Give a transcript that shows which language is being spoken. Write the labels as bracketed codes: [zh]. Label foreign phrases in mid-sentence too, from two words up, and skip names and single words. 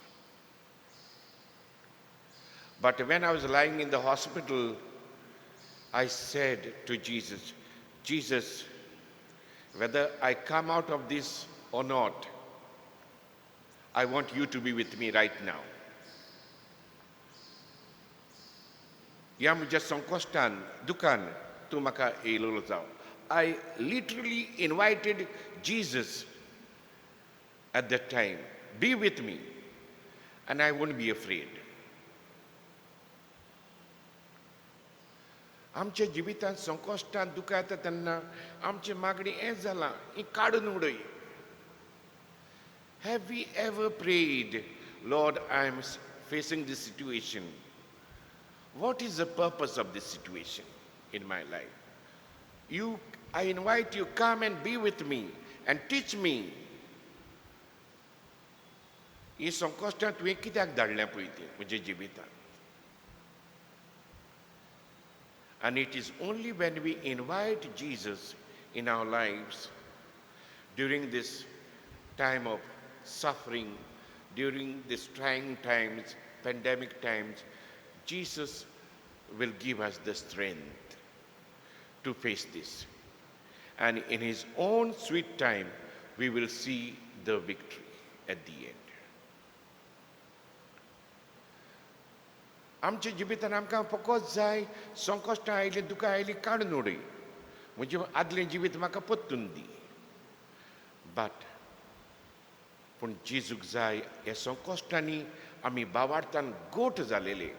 [en] But when I was lying in the hospital, I said to Jesus, Jesus, whether I come out of this or not, I want you to be with me right now. [kok] ह्या म्हज्या संकश्टान, दुखान तूं म्हाका येयलो जावं. [en] I literally invited Jesus at that time, be with me, and I won't be afraid. [kok] आमच्या जिवितांत संकश्टान दुखां येता तेन्ना आमची मागणी हें जालां, ही काडून उडय. [en] Have we ever prayed, Lord, I am facing this situation. What is the purpose of this situation in my life? I invite you, come and be with me and teach me. [kok] ही संकश्टां तुवें कित्याक धाडल्या पळय ती म्हज्या जिवितांत. [en] And it is only when we invite Jesus in our lives during this time of suffering, during these trying times, pandemic times, Jesus will give us the strength to face this. And in his own sweet time, we will see the victory at the end. [kok] आमच्या जिवितान आमकां फकत जाय संकश्टां आयलीं, दुखां आयलीं काडून उडय. म्हणजे आदलें जिवीत म्हाका परतून दी. पूण जेजूक जाय ह्या संकश्टांनी आमी भावार्थान गोठ जालेले.